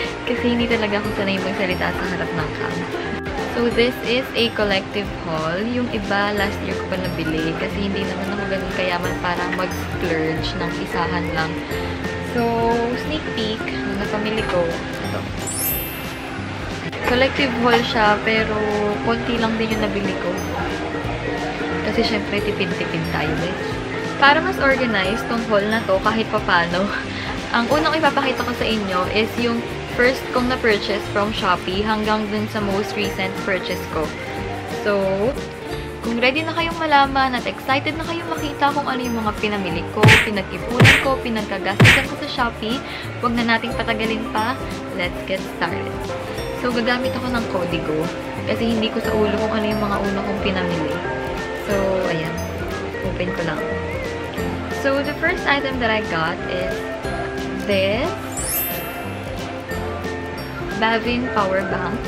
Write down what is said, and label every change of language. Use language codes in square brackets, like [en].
[tl] Kasi hindi talaga ako sanay magsalita sa harap ng cam. [en] So this is a collective haul. [tl] Yung iba, last year ko pa nabili kasi hindi naman ako ganun kayaman para mag-splurge ng isahan lang. So, sneak peek na napamili ko. Ito. Collective haul siya, pero konti lang din yung nabili ko. Kasi syempre, tipid-tipid tayo, guys. Para mas organized tong haul na to, kahit papano, ang unang ipapakita ko sa inyo is yung first kong na-purchase from Shopee hanggang dun sa most recent purchase ko. So, kung ready na kayong malaman at excited na kayong makita kung ano yung mga pinamili ko, pinag-ipunan ko, pinagkagastusan ko sa Shopee, huwag na nating patagalin pa. [en] Let's get started. [tl] So, gagamit ako ng Codigo kasi hindi ko sa ulo kung ano yung mga una kong pinamili. So, ayan. Open ko lang. [en] So, the first item that I got is this Bavin Power Bank.